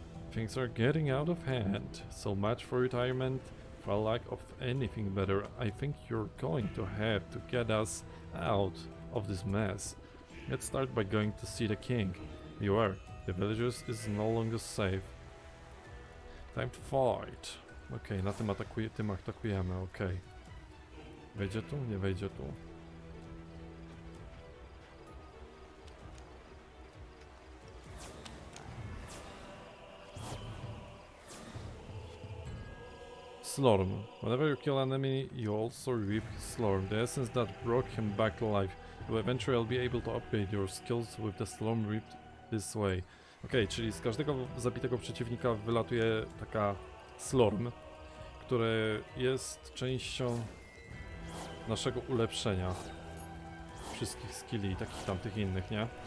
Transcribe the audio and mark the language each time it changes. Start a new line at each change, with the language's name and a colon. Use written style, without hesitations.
English: Things are getting out of hand. So much for retirement. For lack of anything better, I think you're going to have to get us out of this mess. Let's start by going to see the king. Beware, the villagers is no longer safe. Time to fight.
Polish: Okej, na tym atakujemy, okej. Wejdzie tu? Nie wejdzie tu.
English: Slorm. Whenever you kill an enemy, you also reap his slorm, the essence that brought him back to life. You will eventually be able to upgrade your skills with the slorm reaped this way.
Polish: Okej, czyli z każdego zabitego przeciwnika wylatuje taka slorm, który jest częścią naszego ulepszenia. Wszystkich skilli i takich tamtych innych, nie?